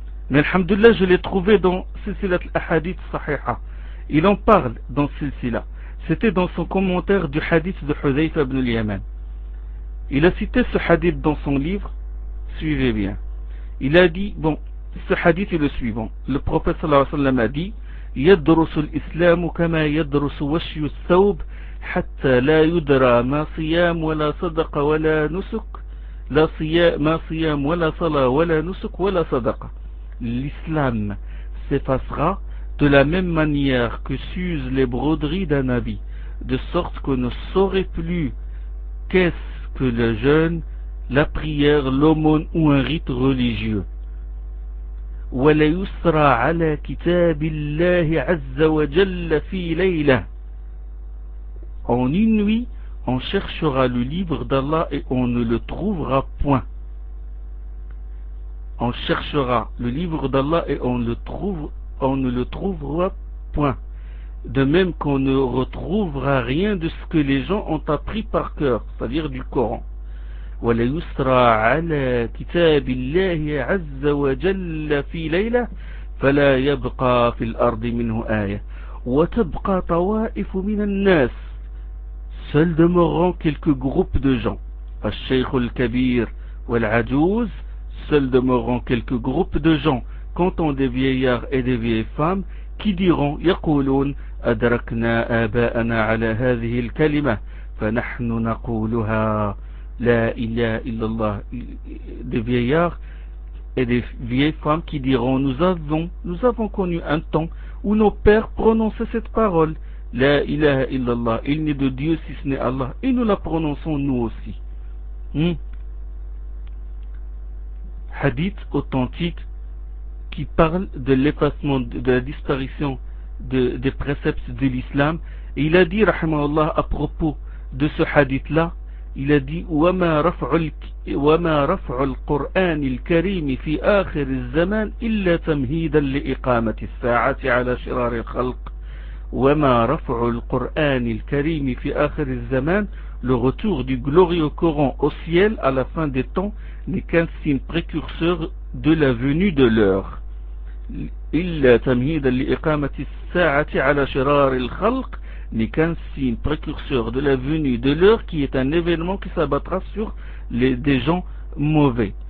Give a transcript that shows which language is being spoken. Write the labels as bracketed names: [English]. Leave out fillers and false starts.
[French] Mais alhamdoulilah, je l'ai trouvé dans Silsilat al-Hadith Sahiha. Il en parle dans Silsila. C'était dans son commentaire du hadith de Hudhayfa ibn al-Yaman. Il a cité ce hadith dans son livre. Suivez bien. Il a dit, bon, ce hadith est le suivant. Le prophète sallallahu alayhi wa sallam a dit, [Arabic] يَدْرُسُ الْإِسْلَامُ كَمَا يَدْرُسُ وَشْيُ الثَّوْبِ حَتَّى لَا يُدْرَى مَا صِيَامُ وَلَا صَدَقَ وَلَا نُسُكُ لَا مَا صِيَامُ وَلَا صَلَى وَلَا نُسُكُ وَلَا صَدَقَ. [French] L'islam s'effacera de la même manière que s'usent les broderies d'un habit, de sorte qu'on ne saurait plus qu'est-ce que le jeûne, la prière, l'aumône ou un rite religieux. [Arabic] ولا يسرى على كتاب الله عز وجل في ليلة. [French] En une nuit, on cherchera le livre d'Allah et on ne le trouvera point. On cherchera le livre d'Allah et on ne le trouvera point. De même qu'on ne retrouvera rien de ce que les gens ont appris par cœur, c'est-à-dire du Coran. [Arabic] ولا يسرى على كتاب الله عز وجل في ليلة فلا يبقى في الأرض منه آية وتبقى طوائف من الناس. [French] Seuls demeureront quelques groupes de gens. [Arabic] الشيخ الكبير والعجوز. [French] Seuls demeureront quelques groupes de gens, comptant des vieillards et des vieilles femmes, qui diront, [Arabic] يقولون أدركنا آباءنا على هذه الكلمة فنحن نقولها La ilaha illallah. [French] Des vieillards et des vieilles femmes qui diront, nous avons connu un temps où nos pères prononçaient cette parole. La ilaha illallah. Il n'est de Dieu si ce n'est Allah. Et nous la prononçons nous aussi. Hadith authentique qui parle de l'effacement, de la disparition des préceptes de l'islam. Et il a dit, [Arabic] rahimahullah, à propos de ce hadith-là, il a dit وَمَا رَفْعُ الْقُرْآنِ الْكَرِيمِ فِي آخِرِ الزَّمَانِ إِلَّا تَمْهِيدًا لِإِقَامَةِ السَّاعَةِ عَلَى شِرَارِ الْخَلْقِ وَمَا رَفْعُ الْقُرْآنِ الْكَرِيمِ فِي آخِرِ الزَّمَانِ. [French] Le retour du glorieux Coran au ciel à la fin des temps n'est qu'un signe précurseur de la venue de l'heure. [Arabic] إِلَّا تَمْهِيدًا لِإِقَامَةِ السَّاعَةِ عَلَى شِرَارِ الْخَلْقِ [French] n'est qu'un signe précurseur de la venue de l'heure qui est un événement qui s'abattra sur des gens mauvais.